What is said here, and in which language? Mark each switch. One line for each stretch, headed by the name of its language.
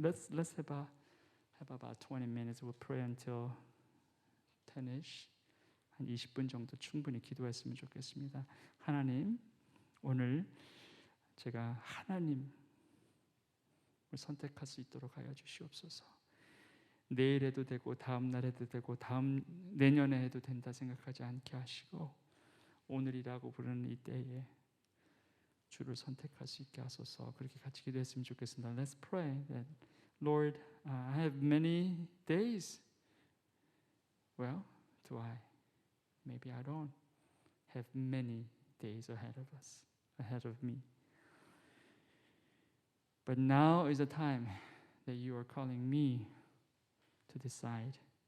English: Let's have about 20 minutes. We'll pray until 10ish.
Korean: 한 20분 정도 충분히 기도했으면 좋겠습니다. 하나님, 오늘 제가 하나님을 선택할 수 있도록 하여 주시옵소서. 내일 해도 되고 다음 날 해도 되고 내년에 해도 된다 생각하지 않게 하시고 오늘이라고 부르는 이 때에 주를 선택할 수 있게 하소서. 그렇게 같이 기도했으면 좋겠습니다.
English: Let's pray that Lord, I have many days. Well, do I? Maybe I don't have many days ahead of us, ahead of me. But now is the time that you are calling me to decide.